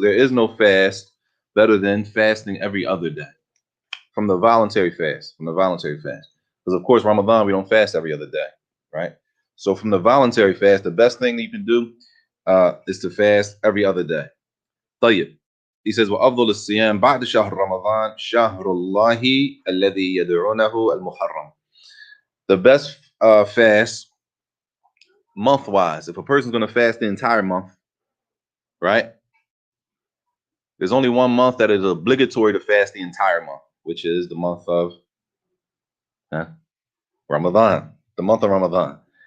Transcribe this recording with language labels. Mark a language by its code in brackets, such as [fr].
[en] So there is no fast better than fasting every other day from the voluntary fast, Because of course, Ramadan, we don't fast every other day, right? So from the voluntary fast, the best thing that you can do is to fast every other day. [ar] طيب. [en] He says, [ar] وَأَفْضَلُ الصِّيَامِ بَعْدَ شَهْرِ رَمَضَانِ شَهْرُ اللَّهِ الَّذِي يَدْعُونَهُ الْمُحَرَّمِ. [en] The best fast month-wise, if a person's going to fast the entire month, right? There's only one month that is obligatory to fast the entire month, which is the month of Ramadan, the month of Ramadan.